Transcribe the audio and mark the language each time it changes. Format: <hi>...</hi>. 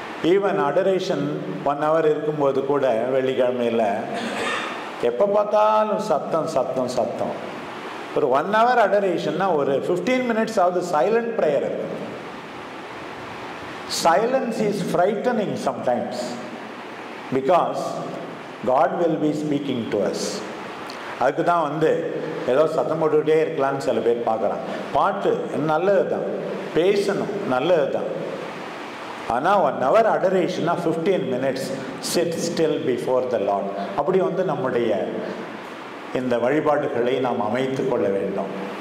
<ta>Even adoration 1 hour இருக்கும்போது கூட வெள்ளிக்கிழமையில் எப்போ பார்த்தாலும் சத்தம் சத்தம் சத்தம். ஒரு 1 hour அடரேஷன்னா ஒரு 15 minutes ஆகுது சைலண்ட் ப்ரேயர் இருக்கு.</ta> <en>Silence is frightening sometimes because God will be speaking to us.</en> <ta>அதுக்கு தான் ஏதோ சத்தம் போட்டுக்கிட்டே இருக்கலான்னு சில பேர் பார்க்குறாங்க. பாட்டு நல்லது தான், பேசணும் நல்லது தான். ஆனால்</ta> <en>1 hour அடரேஷனா 15 minutes sit still before the Lord.</en> <ta>அப்படி நம்முடைய இந்த வழிபாடுகளை நாம் அமைத்து கொள்ள வேண்டும்.</ta>